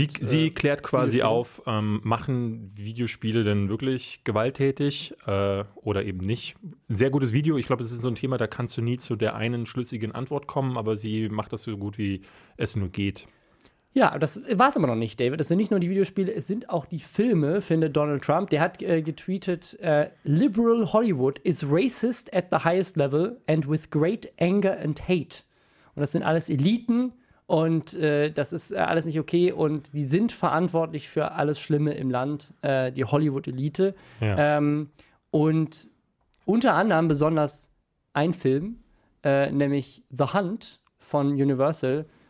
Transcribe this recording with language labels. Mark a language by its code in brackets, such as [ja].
[de] Sie klärt quasi auf, machen Videospiele denn wirklich gewalttätig oder eben nicht? Sehr gutes Video. Ich glaube, das ist so ein Thema, da kannst du nie zu der einen schlüssigen Antwort kommen, aber sie macht das so gut, wie es nur geht. Ja, das war es immer noch nicht, David. Es sind nicht nur die Videospiele, es sind auch die Filme, findet Donald Trump. Der hat getweetet, [en] Liberal Hollywood is racist at the highest level and with great anger and hate. [de] Und das sind alles Eliten und das ist alles nicht okay. Und die sind verantwortlich für alles Schlimme im Land, die Hollywood-Elite. Ja. Und unter anderem besonders ein Film, nämlich The Hunt von Universal,